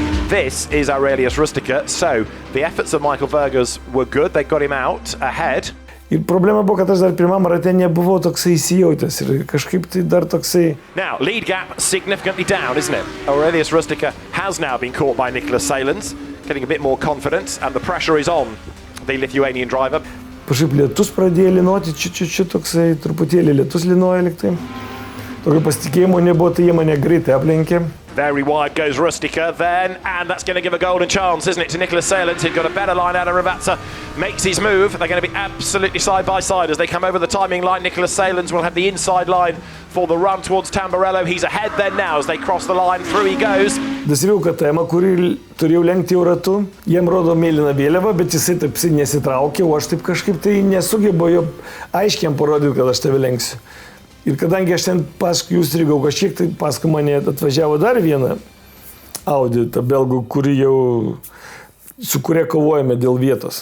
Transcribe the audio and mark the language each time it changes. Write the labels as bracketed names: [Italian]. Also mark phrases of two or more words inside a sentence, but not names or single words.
[English] This is Aurelijus Rusteika. So the efforts of Michael Vergers were good. They got him out ahead. [Lithuanian] Ir problema buvo, kad aš dar pirmam rate nebuvau toksai įsijautęs ir kažkaip tai dar toksai... [English] Now, lead gap significantly down, isn't it? Aurelijus Rusteika has now been caught by Nicholas Salins, getting a bit more confidence, and the pressure is on the Lithuanian driver. [Lithuanian] Kažkaip lietus pradėjo linoti, toksai truputėlį lietus linoja liktai. Tokio pasitikėjimo nebuvo, tai jie mane greitai aplenkė. [English] Very wide goes Rusteika then, and that's going to give a golden chance, isn't it, to Nicholas Salins, who'd got a better line out of Ravazza, makes his move. They're going to be absolutely side by side as they come over the timing line. Nicholas Salins will have the inside line for the run towards Tamburello. He's ahead then now as they cross the line. Through he goes. [Lithuanian] Dasivėjau KTM, kurį turėjau lenkti jau ratu. Jiem rodo mėlyną vėliavą, bet jisai taip nesitraukė, o aš taip kažkaip tai nesugebėjau jo aiškiai parodyti, kad aš tave lenksiu. Ir kadangi aš ten paskui jūs strigau kažkiek, tai paskui mane atvažiavo dar vieną Audi, tą belgų, su kuria kovojame dėl vietos.